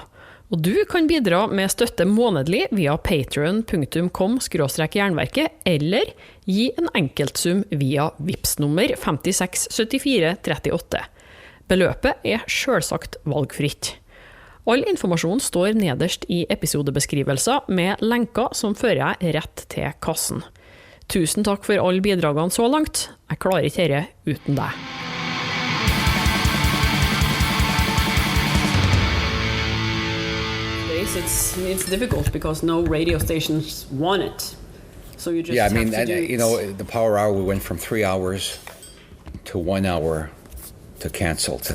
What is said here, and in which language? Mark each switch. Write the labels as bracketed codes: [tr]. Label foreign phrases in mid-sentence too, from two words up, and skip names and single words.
[no] Og du kan bidra med støtte månedlig via patreon.com/jernverket, eller gi en enkeltsum via Vipps-nummer 567438. Beløpet selvsagt valgfritt. All informasjon står nederst i episodebeskrivelser med lenker som fører jeg rett til kassen. Tusen takk for alle bidragene så langt. Jeg klarer ikke dette uten deg. [en] It's difficult because no radio stations want it. So you just have to do it. You know, the power hour, we went from 3 hours to 1 hour to canceled.